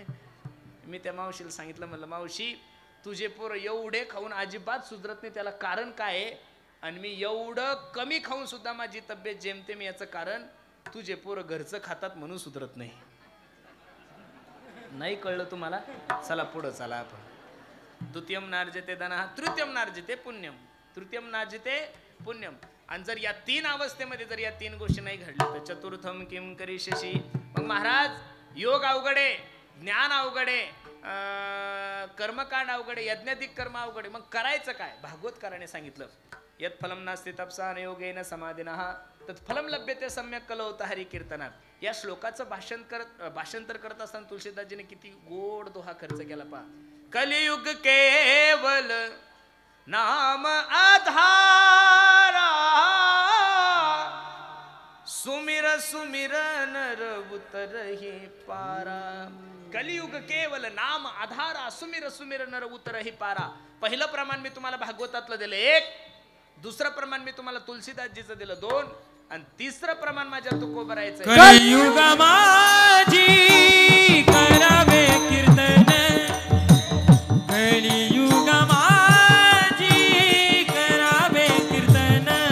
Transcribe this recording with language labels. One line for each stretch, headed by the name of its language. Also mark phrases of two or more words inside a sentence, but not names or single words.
Marathi: मी त्या मावशीला सांगितलं, म्हणलं मावशी तुझे पोरं एवढे खाऊन अजिबात सुधरत नाही, त्याला कारण काय आहे? आणि मी एवढं कमी खाऊन सुद्धा माझी तब्येत जेमतेम, याचं कारण तुझे पोरं घरचं खातात म्हणून सुधरत नाही. नाही कळलं तुम्हाला? चला पुढं चला आपण.
Sanskrit: द्वितीयम नार्जते धनः तृतीयम नार्जते पुण्यम. तृतीयम नार्जते पुण्यम.
Marathi: आणि जर या 3 अवस्थेमध्ये जर या 3 गोष्टी नाही घडल्या तर
Sanskrit: चतुर्थम किम करिष्यसि.
Marathi: मग महाराज योग अवघडे, ज्ञान अवघडे, कर्मकांड अवघडे, यज्ञाधिक कर्म अवघडे. मग करायचं काय? भागवतकाराने सांगितलं
Sanskrit: यत् फलम नास्ति तपसा न योगेन समाधिनः तत् फलम लभ्यते सम्यक कलौत हरी कीर्तनात.
Marathi: या श्लोकाचं भाषांतर करत असताना तुलसीदासजीने किती गोड दोहा खर्च केला पहा.
Awadhi: कलियुग केवल नाम आधारा सुमिर सुमिर नर उतरहि पारा. कलियुग केवल नाम आधारा सुमिर सुमिर नर उतरहि पारा.
Marathi: पहिलं प्रमाण मी तुम्हाला भागवतातलं दिलं 1, दुसरं प्रमाण मी तुम्हाला तुलसीदासजीचं दिलं 2 आणि तिसरं प्रमाण माझ्या तुकोबरायचं. कलियुग माझी करावे कीर्तन. कलियुग माझी करावे कीर्तन.